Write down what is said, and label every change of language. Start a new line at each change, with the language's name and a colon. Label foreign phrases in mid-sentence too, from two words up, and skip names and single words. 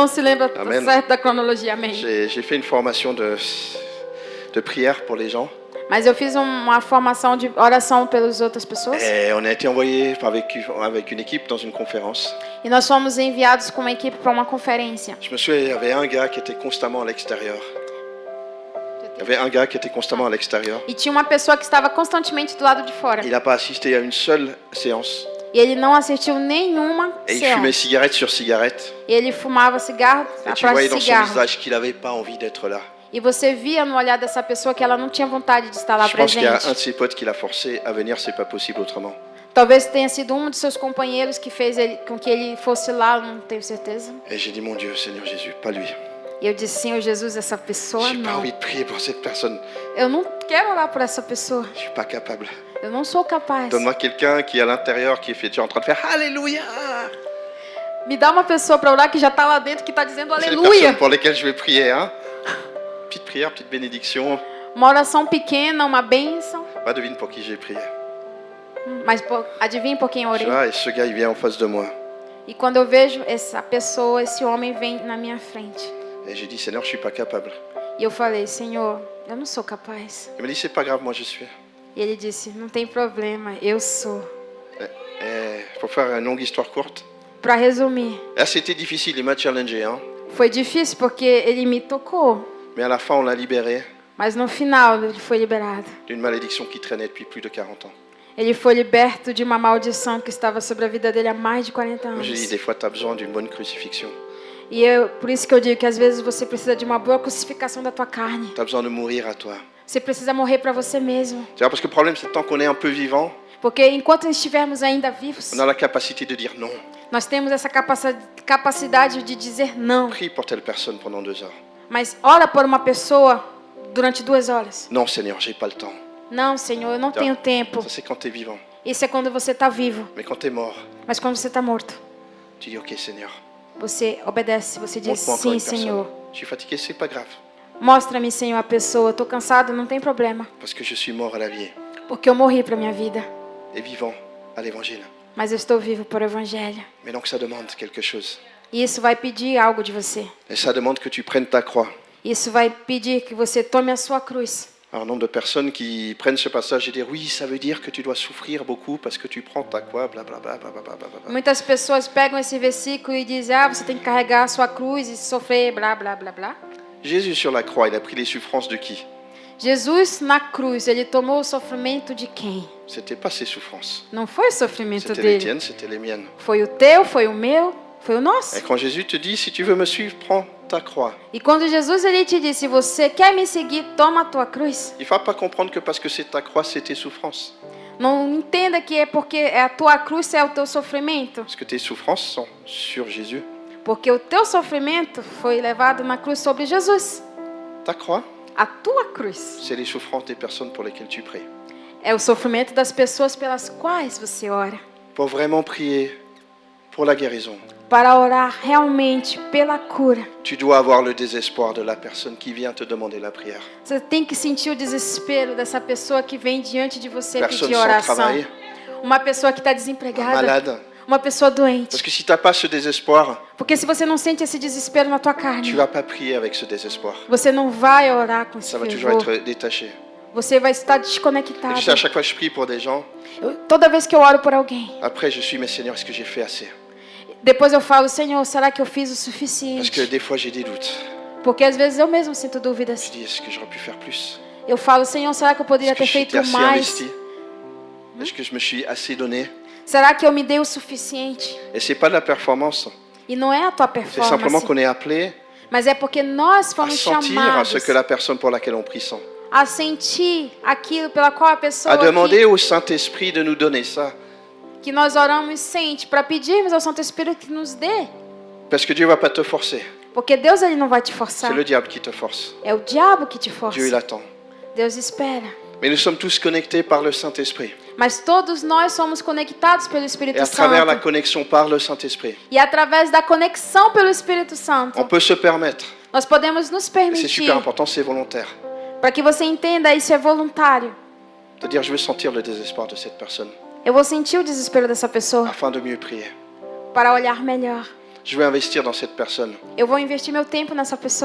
Portuguese: não se lembra Amen. certo da cronologia, amém.
French: J'ai fait une formation de prière pour les gens.
Portuguese: Mas eu fiz uma formação de oração pelas outras pessoas.
French: Et on a été envoyé avec une équipe dans une conférence.
Portuguese: E nós fomos enviados com uma equipe para uma conferência.
French: Je me souviens, il y avait un gars qui était constamment à l'extérieur. Il y avait un gars qui était constamment à l'extérieur.
Portuguese: E tinha uma pessoa que estava constantemente do lado de fora.
French: Il n'a pas assisté à une seule séance.
Portuguese: E ele não assistiu nenhuma
French: Et il fumait séance. cigarette sur cigarette.
Portuguese: E ele fumava cigarro
French: Et tu
Portuguese: atrás
French: voyais
Portuguese: de
French: dans son
Portuguese: cigarro.
French: visage qu'il n'avait pas envie d'être là.
Portuguese: E você via no olhar dessa pessoa que ela não tinha vontade de estar lá
French: Je pense qu'il y a un
Portuguese: presente.
French: de ses potes qui l'a forcé à venir, c'est pas possible autrement.
Portuguese: Talvez tenha sido um de seus companheiros que fez com que ele fosse lá, não tenho certeza.
French: Et j'ai dit, mon Dieu, Seigneur Jésus, pas lui.
Portuguese: E eu disse, Senhor Jesus, essa pessoa
French: J'ai pas
Portuguese: não.
French: envie de prier pour cette personne.
Portuguese: Eu não quero orar por essa pessoa.
French: Je suis pas capable.
Portuguese: Eu não sou capaz.
French: Donne-moi quelqu'un qui est à l'intérieur, qui est déjà en train de faire Alléluia.
Portuguese: Me dá uma pessoa para orar que já está lá dentro, que está dizendo
French: C'est les
Portuguese: aleluia.
French: personnes pour lesquelles je vais prier. Hein. Petite prière, petite bénédiction.
Portuguese: Uma oração pequena, uma bênção.
French: Bah, devine pour qui j'ai prié.
Portuguese: Mas adivinhe por quem eu
French: Tu
Portuguese: orei.
French: vois, et ce gars, il vient en face de moi.
Portuguese: E quando eu vejo essa pessoa, esse homem vem na minha frente.
French: Et j'ai dit, Seigneur, je suis pas capable.
Portuguese: E eu falei, Senhor, eu não sou capaz.
French: Il m'a dit, c'est pas grave, moi je suis.
Portuguese: E ele disse, não tem problema, eu sou.
French: Et pour faire une longue histoire courte,
Portuguese: Para resumir,
French: là c'était difficile, il m'a challengé. Hein.
Portuguese: foi difícil porque ele me tocou,
French: Mais à la fin, on l'a libéré
Portuguese: mas no final ele foi liberado.
French: d'une malédiction qui traînait depuis plus de 40 ans.
Portuguese: Ele foi liberto de uma maldição que estava sobre a vida dele há mais de 40
French: Moi, j'ai dit,
Portuguese: anos.
French: des fois, tu as besoin d'une bonne crucifixion.
Portuguese: E por isso que eu digo que às vezes você precisa de uma boa crucificação da tua carne.
French: Tu as besoin de mourir à toi.
Portuguese: Você precisa morrer para você mesmo.
French: Tu vois, parce que le problème, c'est que tant qu'on est un peu vivant,
Portuguese: Porque enquanto estivermos ainda vivos,
French: on a la capacité de dire non.
Portuguese: nós temos essa capacidade de dizer não.
French: Prie pour telle personne pendant 2 heures.
Portuguese: Mas ora por uma pessoa durante 2 horas.
French: Non, Seigneur, j'ai pas le temps.
Portuguese: Não, Senhor, eu não tenho tempo.
French: Ça, c'est quand tu es vivant.
Portuguese: Isso é quando você está vivo.
French: Mais quand tu es mort,
Portuguese: Mas quando você está morto,
French: tu dis, ok, Seigneur,
Portuguese: você obedece. Você diz,
French: montre-moi encore
Portuguese: sim,
French: une
Portuguese: Senhor.
French: personne. Je suis fatigué, c'est pas grave.
Portuguese: Mostra-me, Senhor, a pessoa. Estou cansado, não tem problema.
French: Parce que je suis mort à la vie
Portuguese: Porque eu morri para minha vida.
French: et vivant à l'évangile.
Portuguese: Mas eu estou vivo por Evangelho.
French: Mais donc, ça demande quelque chose.
Portuguese: E isso vai pedir algo de você.
French: Et ça demande que tu prennes ta croix.
Portuguese: Isso vai pedir que você tome a sua cruz.
French: Un nombre de personnes qui prennent ce passage et disent oui, ça veut dire que tu dois souffrir beaucoup parce que tu prends ta croix, blablabla.
Portuguese: Muitas pessoas pegam esse versículo e dizem, você tem que carregar a sua cruz e sofrer, blá, blá, blá, blá.
French: Jésus sur la croix, il a pris les souffrances de qui?
Portuguese: Jesus na cruz, ele tomou o sofrimento de quem?
French: C'était pas ses souffrances.
Portuguese: Não foi o sofrimento
French: C'était les
Portuguese: dele.
French: tiennes, c'était les miennes.
Portuguese: Foi o teu, foi o meu, foi o nosso.
French: Et quand Jésus te dit, si tu veux me suivre, prends ta croix.
Portuguese: E quando Jesus ele te disse, se você quer me seguir, toma a tua cruz.
French: Il ne faut pas comprendre que parce que c'est ta croix, c'est tes souffrances.
Portuguese: Não entenda que é porque é a tua cruz é o teu sofrimento.
French: Parce que tes souffrances sont sur Jésus.
Portuguese: Porque o teu sofrimento foi levado na cruz sobre Jesus.
French: Ta croix,
Portuguese: A tua cruz
French: c'est les souffrances des personnes pour lesquelles tu pries.
Portuguese: é o sofrimento das pessoas pelas quais você ora.
French: Pour vraiment prier pour la guérison,
Portuguese: Para orar realmente pela cura.
French: tu dois avoir le désespoir de la personne qui vient te demander la prière.
Portuguese: Você tem que sentir o desespero dessa pessoa que vem diante de você
French: Personne
Portuguese: pedir
French: sans
Portuguese: oração.
French: travail,
Portuguese: Uma pessoa que está desempregada.
French: malade.
Portuguese: Uma pessoa doente.
French: Parce que si tu n'as pas ce désespoir,
Portuguese: Porque se você não sente esse desespero na tua
French: tu
Portuguese: carne,
French: ne vas pas prier avec ce désespoir.
Portuguese: você não vai orar com esse
French: Ça va toujours
Portuguese: fervor.
French: être détaché.
Portuguese: Você vai estar
French: Et
Portuguese: desconectado.
French: tu sais, à chaque fois que je prie pour des gens,
Portuguese: Toda vez que eu oro por alguém,
French: après je suis, mais Seigneur, est-ce que j'ai fait assez?
Portuguese: depois eu falo, Senhor, será que eu fiz o
French: Parce que
Portuguese: suficiente?
French: des fois j'ai des doutes.
Portuguese: Porque às vezes eu mesmo sinto
French: Je
Portuguese: dúvidas.
French: dis, est-ce que j'aurais pu faire plus?
Portuguese: Eu falo, Senhor, será que eu poderia
French: Est-ce que
Portuguese: ter
French: j'étais
Portuguese: feito
French: assez
Portuguese: mais?
French: investi? Est-ce que je me suis assez donné?
Portuguese: Será que eu me dei o suficiente?
French: Et c'est pas de la performance,
Portuguese: E não é a tua
French: c'est simplement
Portuguese: performance,
French: qu'on est appelé
Portuguese: mas é porque nós
French: à
Portuguese: fomos
French: sentir
Portuguese: chamados
French: ce que la personne pour laquelle on prie sent.
Portuguese: a sentir aquilo pela qual a pessoa
French: À demander au Saint-Esprit de nous donner ça.
Portuguese: que nós oramos sente, para pedirmos ao Santo Espírito que nos dê.
French: Parce que Dieu ne va pas te forcer.
Portuguese: Porque Deus ele não vai te forçar.
French: C'est le diable qui te force.
Portuguese: É o diabo que te força.
French: Dieu, il attend.
Portuguese: Deus espera.
French: Mais nous sommes tous connectés par le Saint-Esprit.
Portuguese: Mas todos nós somos conectados pelo
French: Et
Portuguese: Espírito
French: à travers la
Portuguese: Santo.
French: connexion par le Saint-Esprit,
Portuguese: E através da conexão pelo Espírito Santo,
French: on peut se permettre,
Portuguese: nós podemos nos
French: et c'est
Portuguese: permitir,
French: super important, c'est volontaire,
Portuguese: para que você entenda, isso é voluntário,
French: de dire je veux sentir le désespoir de cette personne
Portuguese: eu vou sentir o desespero dessa pessoa
French: afin de mieux prier.
Portuguese: para olhar melhor.
French: Je veux investir dans cette personne.
Portuguese: Eu vou investir meu tempo nessa pessoa.